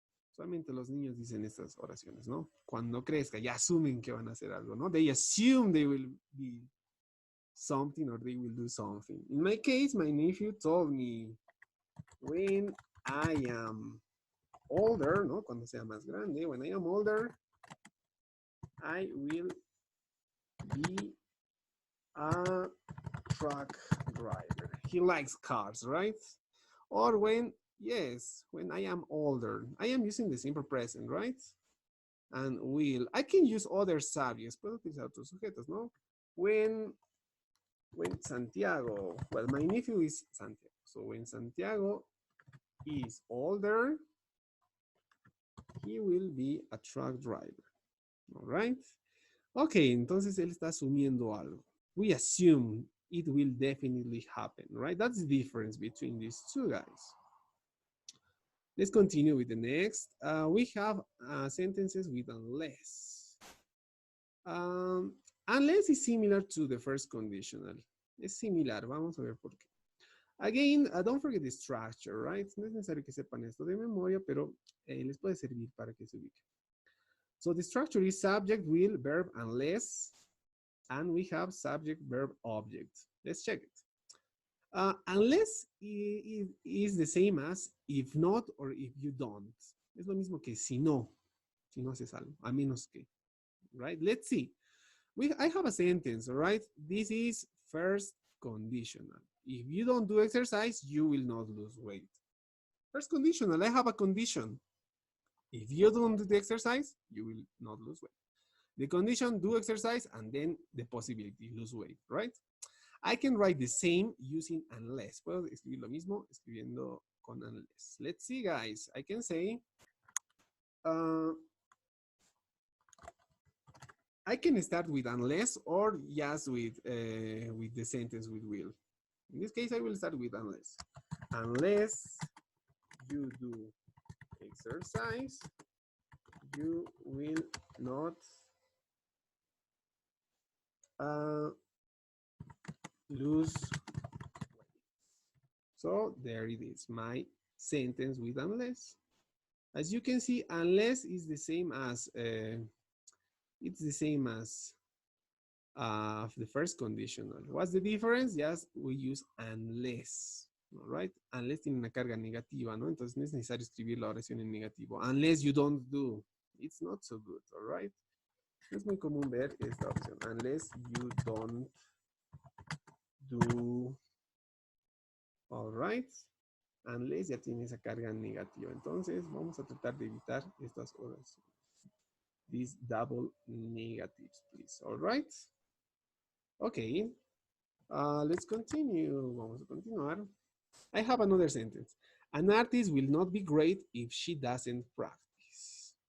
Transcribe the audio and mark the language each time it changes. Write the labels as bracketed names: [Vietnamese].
[Spanish] Solamente los niños dicen estas oraciones, ¿no? Cuando crezca, ya asumen que van a hacer algo, ¿no? [English] They assume they will be something or they will do something. In my case, my nephew told me, when I am older, ¿no? [Spanish] Cuando sea más grande, [English] when I am older, I will be a truck driver. He likes cars, right? Or when, yes, when I am older, I am using the simple present, right? And will. I can use other subjects. [Spanish] Puedo utilizar otros sujetos, ¿no? [English] When Santiago, well, my nephew is Santiago. So when Santiago is older, he will be a truck driver. All right? [Spanish] Okay, entonces él está asumiendo algo. [English] We assume it will definitely happen, right? That's the difference between these two guys. Let's continue with the next. We have sentences with unless. Unless is similar to the first conditional. [Spanish] Es similar, vamos a ver por qué. [English] Again, don't forget the structure, right? [Spanish] No es necesario que sepan esto de memoria, pero les puede servir para que se ubiquen. [English] So the structure is subject, will, verb, unless, and we have subject, verb, object. Let's check it. Unless is the same as if not or if you don't. [Spanish] Es lo mismo que si no haces algo, a menos que, right? [English] Let's see. I have a sentence, all right? This is first conditional. If you don't do exercise, you will not lose weight. First conditional, I have a condition. If you don't do the exercise, you will not lose weight. The condition, do exercise, and then the possibility, lose weight, right? I can write the same using unless. [Spanish] Puedo escribir lo mismo escribiendo con unless. [English] Let's see, guys. I can say, I can start with unless or just with the sentence with will. In this case, I will start with unless. Unless you do exercise, you will not lose weight. So there it is, my sentence with unless. As you can see, unless is the same as it's the same as the first conditional. What's the difference? Yes, we use unless. All right, [Spanish] unless tiene una carga negativa, ¿no? Entonces no es necesario escribir la oración en negativo. [English] Unless you don't do, it's not so good, all right? [Spanish] Es muy común ver esta opción. [English] Unless you don't do, all right? [Spanish] Unless ya tiene esa carga negativa. Entonces vamos a tratar de evitar estas oraciones. [English] These double negatives, please, all right? Okay, let's continue. [Spanish] Vamos a continuar. [English] I have another sentence. An artist will not be great if she doesn't practice.